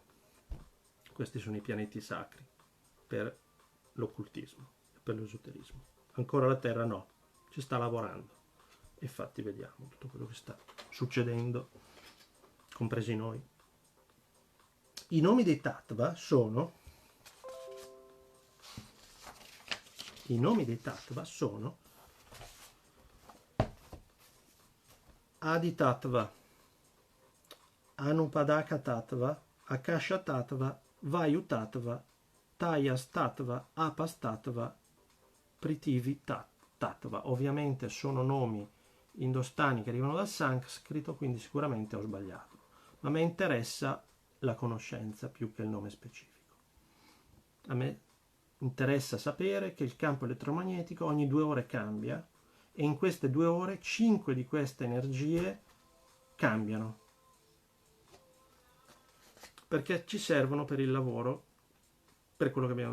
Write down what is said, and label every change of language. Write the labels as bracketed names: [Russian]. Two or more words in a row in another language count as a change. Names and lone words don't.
[Italian] Questi sono i pianeti sacri per l'occultismo e per l'esoterismo. Ancora la Terra no, ci sta lavorando. E infatti vediamo tutto quello che sta succedendo, compresi noi. I nomi dei tattva sono Adi Tattva, Anupadaka Tattva, Akasha Tattva, Vayu Tattva, Tayas Tattva, Apas Tattva, Prithvi Tattva. Ovviamente sono nomi indostani che arrivano dal sanscrito, quindi sicuramente ho sbagliato, ma mi interessa la conoscenza più che il nome specifico. A me interessa sapere che il campo elettromagnetico ogni 2 ore cambia e in queste 2 ore 5 di queste energie cambiano, perché ci servono per il lavoro, per quello che abbiamo